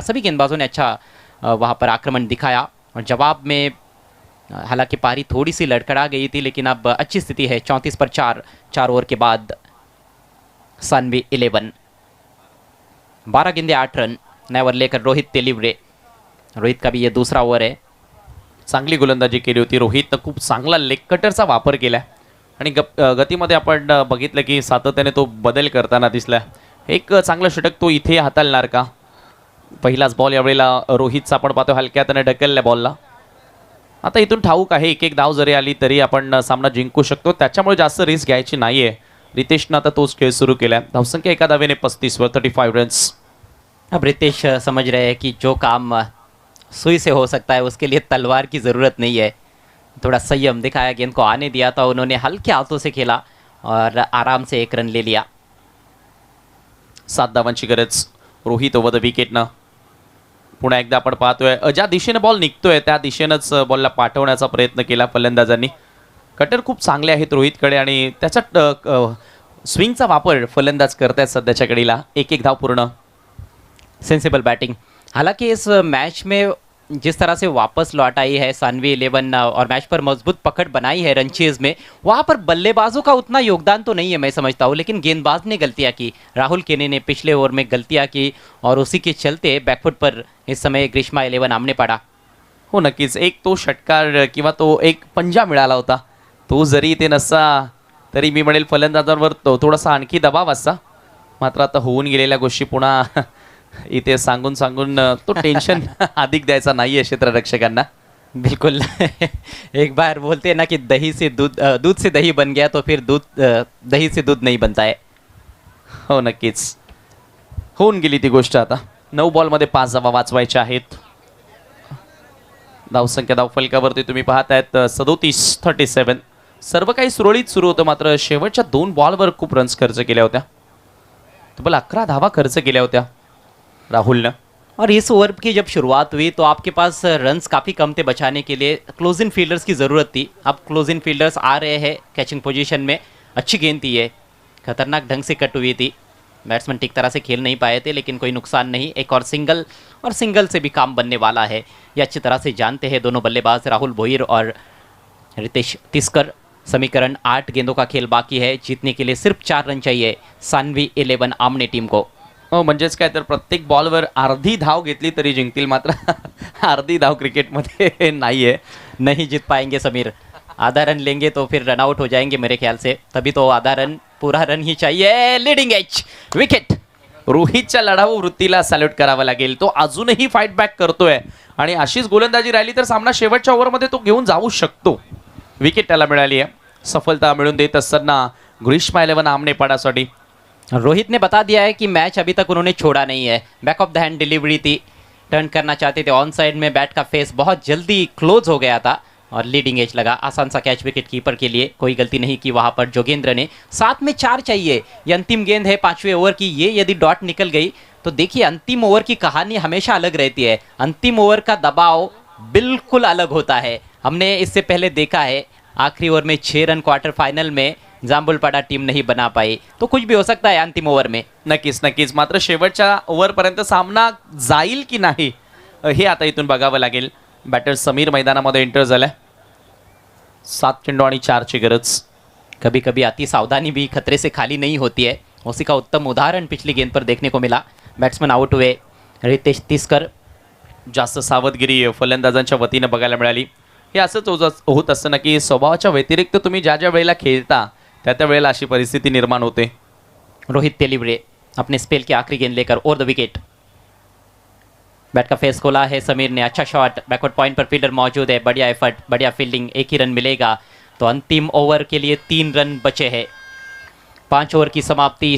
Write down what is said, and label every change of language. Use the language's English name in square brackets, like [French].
[Hindi] सभी गेंदबाजों ने अच्छा वहां पर आक्रमण दिखाया और जवाब में हालांकि पारी थोड़ी सी लड़खड़ा गई थी, लेकिन अब अच्छी स्थिति है। 34 पर 4 ओवर के बाद सानवी 11, 12 गेंदे 8 रन, नए लेकर रोहित तेलिवरे। रोहित का भी ये दूसरा ओव्हर आहे. [Marathi] चांगली गोलंदाजी केली होती. रोहितनं खूप चांगला लेग कटरचा वापर केला आणि गतीमध्ये आपण बघितलं की सातत्याने तो बदल करताना दिसला. एक चांगलं षटक तो इथे हाताळणार का? पहिलाच बॉल यावेळेला रोहितचा आपण पाहतो हलक्यात ढकलल्या बॉलला. आता इथून ठाऊक आहे एक एक धाव जरी आली तरी आपण सामना जिंकू शकतो, त्याच्यामुळे जास्त रिस्क घ्यायची नाहीये. रितेशनं आता तोच खेळ सुरू केला. धावसंख्या एका धावेने 35 वर 35 रन्स. [Hindi] अब रितेश समझ रहे हैं कि जो काम सुई से हो सकता है उसके लिए तलवार की ज़रूरत नहीं है. थोड़ा संयम दिखाया, गेंद को आने दिया था उन्होंने, हल्के हाथों से खेला और आराम से 1 रन ले लिया. [Marathi] 7 धावांची गरज. Rohit over the विकेटनं. पुन्हा एकदा आपण पाहतोय ज्या दिशेने बॉल निघतोय त्या दिशेनंच बॉलला पाठवण्याचा प्रयत्न केला फलंदाजांनी. कटर खूप चांगले आहेत रोहितकडे आणि त्याचा स्विंगचा वापर फलंदाज करतायत सध्याच्या घडीला. एक एक धाव पूर्ण. [English] Sensible batting. [Hindi] हालांकि इस मैच में जिस तरह से वापस लौट आई है सानवी 11 और मैच पर मजबूत पकड़ बनाई है रनचेज में, वहाँ पर बल्लेबाजों का उतना योगदान तो नहीं है मैं समझता हूँ, लेकिन गेंदबाज ने गलतियाँ की. राहुल केने ने पिछले ओवर में गलतियाँ की और उसी के चलते बैकफुट पर इस समय ग्रीष्मा 11 आमने पड़ा. [Marathi] हो नक्कीच. एक तो षटकार किंवा तो एक पंजा मिळाला होता, तो जरी ते नसता तरी मी म्हणेल फलंदाजांवर तो थोडासा आणखी दबाव असता. मात्र आता होऊन गेलेल्या गोष्टी पुन्हा इथे सांगून सांगून तो टेन्शन अधिक द्यायचा नाहीये क्षेत्ररक्षकांना. [Hindi] बिल्कुल. एक बार बोलते हैं ना कि दही से दूध से दही बन गया तो फिर दही से दूध नहीं बनता है. [Marathi] हो नक्कीच. होऊन गेली ती गोष्ट. आता 9 बॉलमध्ये 5 धावा वाचवायच्या आहेत. धावसंख्या धावफलकावरती तुम्ही पाहतायत 37-37. सर्व काही सुरळीत सुरू होतं, मात्र शेवटच्या 2 बॉलवर खूप रन्स खर्च केल्या होत्या. तब्बल 11 धावा खर्च केल्या होत्या राहुल ने. [Hindi] और इस ओवर की जब शुरुआत हुई तो आपके पास रन्स काफ़ी कम थे बचाने के लिए. क्लोज इन फील्डर्स की ज़रूरत थी. अब क्लोज इन फील्डर्स आ रहे हैं कैचिंग पोजीशन में. अच्छी गेंद थी ये, खतरनाक ढंग से कट हुई थी. बैट्समैन ठीक तरह से खेल नहीं पाए थे, लेकिन कोई नुकसान नहीं. एक और सिंगल से भी काम बनने वाला है, ये अच्छी तरह से जानते हैं दोनों बल्लेबाज राहुल भोईर और रितेश तिस्कर. समीकरण 8 गेंदों का खेल बाकी है. जीतने के लिए सिर्फ 4 रन चाहिए सानवी 11 आमने टीम को. [Marathi] म्हणजेच काय तर प्रत्येक बॉलवर अर्धी धाव घेतली तरी जिंकतील, मात्र अर्धी धाव क्रिकेटमध्ये नाहीये. [Hindi] नहीं जीत पाएंगे समीर. आधा रन लेंगे तो फिर रन आउट हो जाएंगे मेरे ख्याल से. तभी तो आधा रन, पूरा रन ही चाहिए. [English] Leading edge wicket. [Marathi] रोहितच्या लढाऊ वृत्तीला सॅल्यूट करावा लागेल. तो अजूनही फाईट बॅक करतोय आणि अशीच गोलंदाजी राहिली तर सामना शेवटच्या ओव्हरमध्ये तो घेऊन जाऊ शकतो. विकेट त्याला मिळाली आहे. सफलता मिळून देत असताना ग्रीष्मा 11 आमने पाडासाठी. [Hindi] रोहित ने बता दिया है कि मैच अभी तक उन्होंने छोड़ा नहीं है. Back of the hand delivery थी, टर्न करना चाहते थे ऑन साइड में. बैट का फेस बहुत जल्दी क्लोज हो गया था और लीडिंग एज लगा. आसान सा कैच विकेट कीपर के लिए. कोई गलती नहीं की वहाँ पर जोगेंद्र ने. 7 में 4 चाहिए. ये अंतिम गेंद है 5वें ओवर की. ये यदि डॉट निकल गई तो देखिए अंतिम ओवर की कहानी हमेशा अलग रहती है. अंतिम ओवर का दबाव बिल्कुल अलग होता है. हमने इससे पहले देखा है आखिरी ओवर में 6 रन क्वार्टर फाइनल में जांबुलपाडा टीम नहीं बना पाई. तो कुछ भी हो सकता है अंतिम ओवर में. [Marathi] नक्कीच नक्कीच. मात्र शेवटच्या ओव्हरपर्यंत सामना जाईल की नाही हे आता इथून बघावं लागेल. बॅटर समीर मैदानामध्ये एंटर झालाय. 7 चेंडू आणि 4 ची गरज. [Hindi] कभी कभी अति सावधानी भी खतरे से खाली नहीं होती है. उसी का उत्तम उदाहरण पिछली गेंद पर देखने को मिला. बैट्समैन आउट हुए. रितेश तिस्कर. [Marathi] जास्त सावधगिरी फलंदाजांच्या वतीनं बघायला मिळाली. हे असंच होत असतं ना की स्वभावाच्या व्यतिरिक्त तुम्ही ज्या ज्या वेळेला खेळता त्या वेळेला अशी परिस्थिती निर्माण होते. [Hindi] रोहित तेलिवरे अपने स्पेल की आखिरी गेंद लेकर ओवर द विकेट. बैट का फेस खोला है समीर ने. अच्छा शॉट. बैकवर्ड पॉइंट पर फील्डर मौजूद है. बढ़िया एफर्ट, बढ़िया फील्डिंग. 1 ही रन मिलेगा. तो अंतिम ओवर के लिए 3 रन बचे हैं. 5 ओवर की समाप्ति.